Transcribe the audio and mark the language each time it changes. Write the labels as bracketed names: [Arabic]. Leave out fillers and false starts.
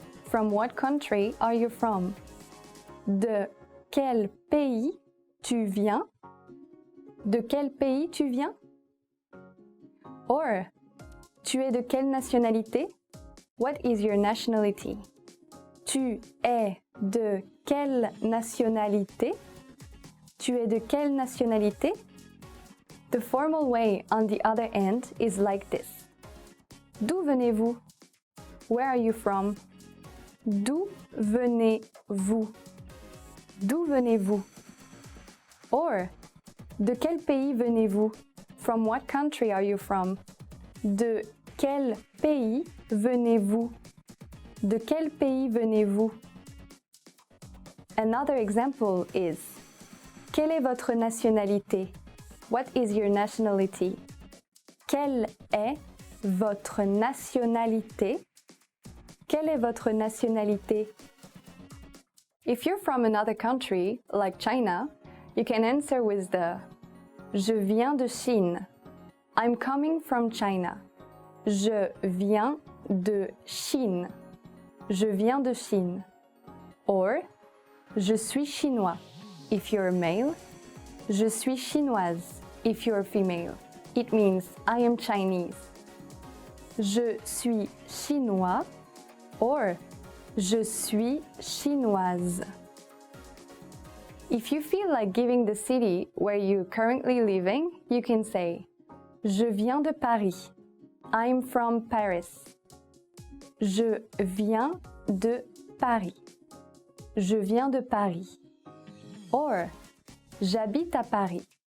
[English] From what country are you from? [French] De quel pays tu viens? De quel pays tu viens? Or, tu es de quelle nationalité? [English] What is your nationality? [French] Tu es de quelle nationalité? Tu es de quelle nationalité? [English] The formal way on the other end is like this. [French] D'où venez-vous? [English] Where are you from? [French] D'où venez-vous? D'où venez-vous? Or, de quel pays venez-vous? [English] From what country are you from? [French] De quel pays venez-vous? De quel pays venez-vous? [English] Another example is, [French] quelle est votre nationalité? [English] What is your nationality? [French] Quelle est votre nationalité? Quelle est votre nationalité? [English] If you're from another country, like China, you can answer with the [French] Je viens de Chine. [English] I'm coming from China. [French] Je viens de Chine. Je viens de Chine. Or, je suis chinois. [English] If you're a male, [French] je suis chinoise. [English] If you're a female, it means I am Chinese. [French] Je suis chinois or je suis chinoise. [English] If you feel like giving the city where you're currently living, you can say [French] Je viens de Paris. [English] I'm from Paris. [French] Je viens de Paris. Je viens de Paris. Or, j'habite à Paris.